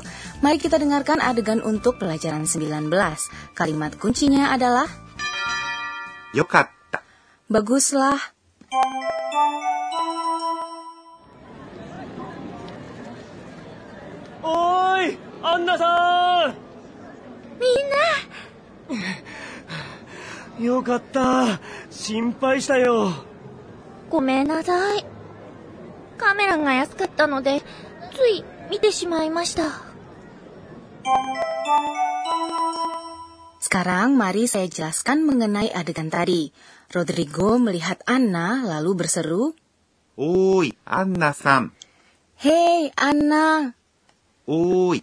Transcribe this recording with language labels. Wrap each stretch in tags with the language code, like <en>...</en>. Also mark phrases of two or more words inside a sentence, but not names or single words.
<id>Mari kita dengarkan adegan untuk pelajaran 19. Kalimat kuncinya adalah</id> <ja>Yokatta.</ja> <id>Baguslah.</id> <ja>Oi, Anna-san! Minna! よかった。心配したよ。ごめんなさい。カメラが安かったので、つい見てしまいました。</ja> <id>Sekarang mari saya jelaskan mengenai adegan tadi. Rodrigo melihat Anna lalu berseru,</id> <ja>Oi, Anna-san.</ja> <id>Hei, Anna.</id> <ja>Oi.</ja>